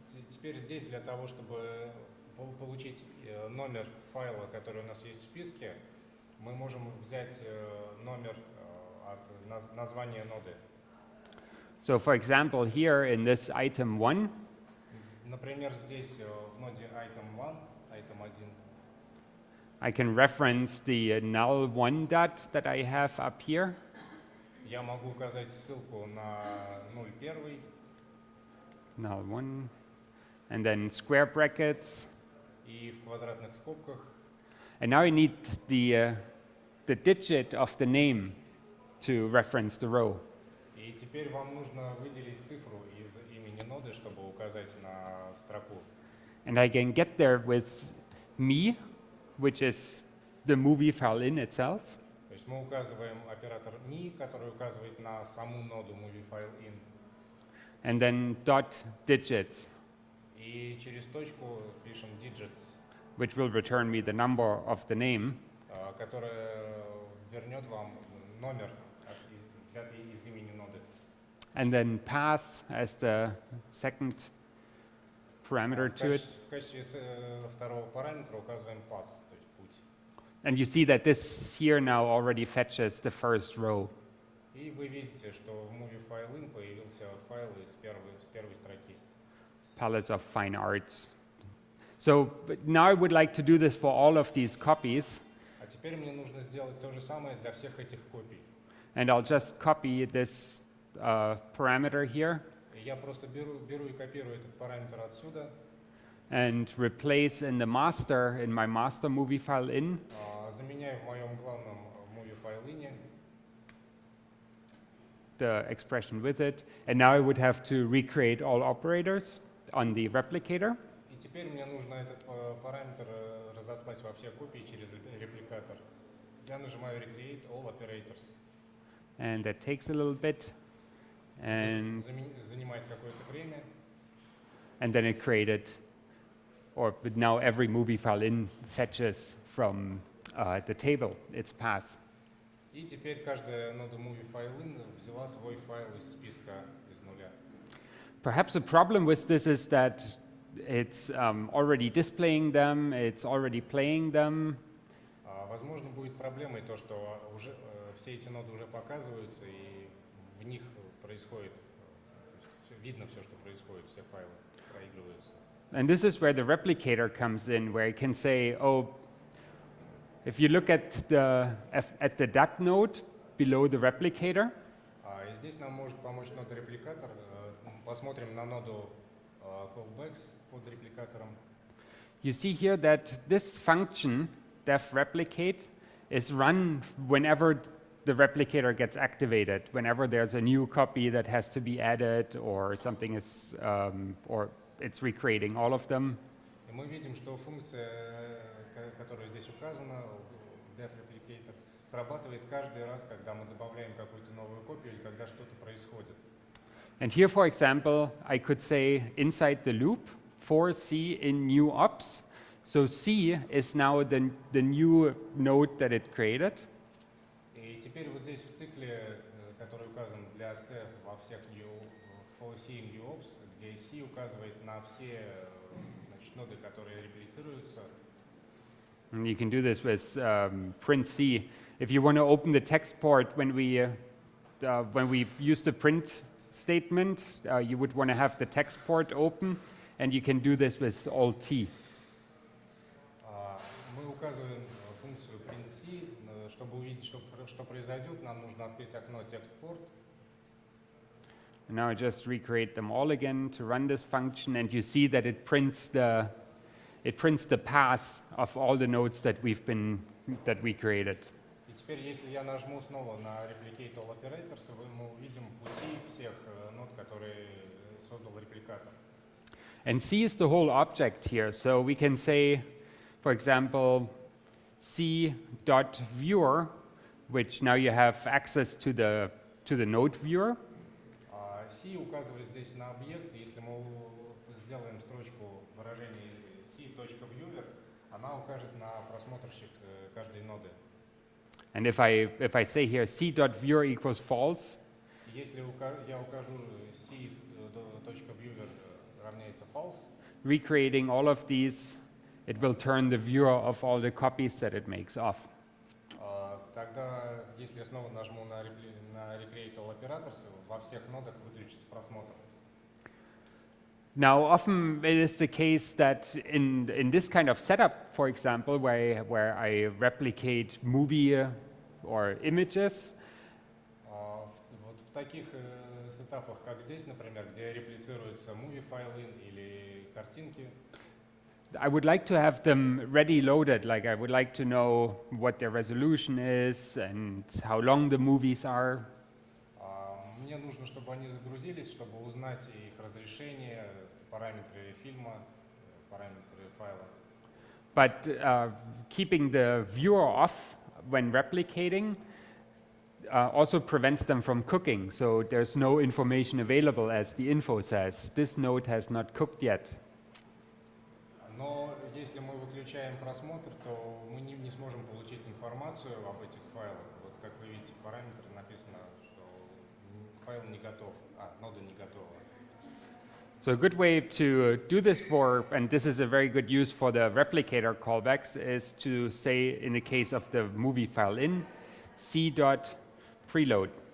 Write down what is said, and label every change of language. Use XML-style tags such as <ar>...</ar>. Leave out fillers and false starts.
<ru>теперь здесь для того, чтобы получить номер файла, который у нас есть в списке, мы можем взять номер от названия ноды.</ru> <en>So, for example, here in this item 1,</en> <ru>Например, здесь в ноде item 1, item 1,</ru> <en>I can reference the null 1 dot that I have up here.</en> <ru>я могу указать ссылку на 0.1,</ru> <en>Null 1, and then square brackets.</en> <ru>и в квадратных скобках.</ru> <en>And now I need the digit of the name to reference the row.</en> <ru>И теперь вам нужно выделить цифру из имени ноды, чтобы указать на строку.</ru> <en>And I can get there with me, which is the movieFileIn itself.</en> <ru>То есть мы указываем оператор me, который указывает на саму ноду movieFileIn.</ru> <en>And then dot digits,</en> <ru>И через точку пишем digits,</ru> <en>which will return me the number of the name.</en> <ru>которая вернет вам номер, взятый из имени ноды.</ru> <en>And then path as the second parameter to it.</en> <ru>В качестве второго параметра указываем path, то есть путь.</ru> <en>And you see that this here now already fetches the first row.</en> <ru>И вы видите, что в movieFileIn появился файл с первой строки.</ru> <en>Palettes of fine arts. So but now I would like to do this for all of these copies.</en> <ru>А теперь мне нужно сделать то же самое для всех этих копий.</ru> <en>And I'll just copy this parameter here</en> <ru>И я просто беру и копирую этот параметр отсюда,</ru> <en>and replace in my master movieFileIn,</en> <ru>заменяю в моем главном movieFileIn,</ru> <en>the expression with it. And now I would have to recreate all operators on the replicator.</en> <ru>и теперь мне нужно этот параметр разослать во все копии через репликатор. Я нажимаю Recreate All Operators.</ru> <en>And that takes a little bit. And</en> <ru>Занимает какое-то время.</ru> <en>then it created, but now every movieFileIn fetches from the table its path.</en> <ru>И теперь каждая нода movieFileIn взяла свой файл из списка из нуля.</ru> <en>Perhaps the problem with this is that it's already displaying them, it's already playing them.</en> <ru>Возможно, будет проблемой то, что уже все эти ноды уже показываются, и в них происходит, видно все, что происходит, все файлы проигрываются.</ru> <en>And this is where the replicator comes in, where it can say, oh, if you look at the dot node below the replicator,</en> <ru>И здесь нам может помочь нода репликатор. Посмотрим на ноду callbacks под репликатором.</ru> <en>you see here that this function, def replicate, is run whenever the replicator gets activated, whenever there's a new copy that has to be added or something is, or it's recreating all of them.</en> <ru>И мы видим, что функция, которая здесь указана, def-replicator, срабатывает каждый раз, когда мы добавляем какую-то новую копию или когда что-то происходит.</ru> <en>And here, for example, I could say inside the loop for C in new ops. So C is now the new node that it created.</en> <ru>И теперь вот здесь в цикле, который указан для C во всех for C in new ops, где C указывает на все ноды, которые реплицируются.</ru> <en>And you can do this with print C. If you want to open the text port when we use the print statement, you would want to have the text port open, and you can do this with Alt-T.</en> <ru>Мы указываем функцию print-C, чтобы увидеть, что произойдет, нам нужно открыть окно текст-порт.</ru> <en>Now I just recreate them all again to run this function, and you see that it prints it prints the path of all the nodes that we created.</en> <ru>И теперь, если я нажму снова на Replicate All Operators, мы увидим пути всех нод, которые создал репликатор.</ru> <en>And C is the whole object here. So we can say, for example, C.viewer, which now you have access to the node viewer.</en> <ru>C указывает здесь на объект. Если мы сделаем строчку выражений C.viewer, она укажет на просмотрщик каждой ноды.</ru> <en>And if I say here C.viewer equals false,</en> <ru>если я укажу C.viewer равняется false,</ru> <en>recreating all of these, it will turn the viewer of all the copies that it makes off.</en> <ru>Тогда, если я снова нажму на Recreate All Operators, во всех нодах выключится просмотр.</ru> <en>Now, often it is the case that in this kind of setup, for example, where I replicate movie or images,</en> <ru>Вот в таких сетапах, как здесь, например, где реплицируются movie файлы или картинки,</ru> <en>I would like to have them ready loaded, like I would like to know what their resolution is and how long the movies are.</en> <ru>Мне нужно, чтобы они загрузились, чтобы узнать их разрешение, параметры фильма, параметры файла.</ru> <en>But keeping the viewer off when replicating also prevents them from cooking. So there's no information available, as the info says. This node has not cooked yet.</en> <ru>Но если мы выключаем просмотр, то мы не сможем получить информацию об этих файлах. Вот как вы видите, в параметре написано, что файл не готов, нода не готова.</ru> <en>So a good way to do this for, and this is a very good use for the replicator callbacks, is to say, in the case of the movie file in, c.preload.</en>